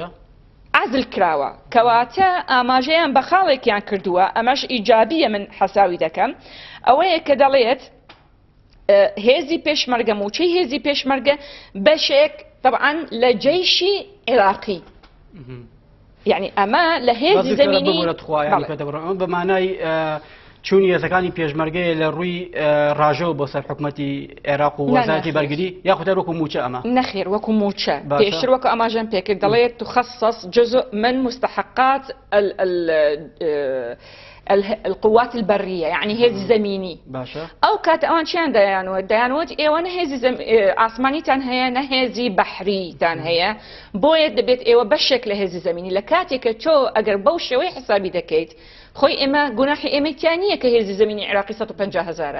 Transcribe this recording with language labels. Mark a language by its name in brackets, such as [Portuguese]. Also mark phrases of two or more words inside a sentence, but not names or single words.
[Central Kurdish] عزل کراوە کەواتە ئاماژەیان بە خاڵێکیان کردووە، ئەمەش ئیجابیە من حساوی دەکەم ئەوەیە کە دەڵێت هێزی پێشمەرگە موچەی هێزی پێشمەرگە بەشێک طبعاً لە جەیشی عێراقی، یعنی ئەمە لە هێزی زەمینی بە مانای چوونی هێزەکانی پێشمەرگەیە لە ڕووی ڕاژەوە بۆ سەر حکوومەتی عێراق و وەزارەتی بەرگری یاخود وەکو موچە ئەمە نەخێر وەکو موچە پێشتر وەکو ئاماژەم پێکرد دەڵێت [Arabic] تخصص جزء من مستحقات القوات البرية يعني [Central Kurdish] هێزی زەمینی. ئەو کات ئەوان چیان دەیانوت ئێوە نە هێزی ئاسمانیتان هەیە نە هێزی بەحریتان هەیە بۆیە دەبێت ئێوە بەشێک لە هێزی زەمینی. لە کاتێکە تۆ ئەگەر بەو شێوەی حسابی دەکەیت خۆی ئێمە گوناحی ئێمەتیانە کە هێزی زەمینی عێراقی 150,000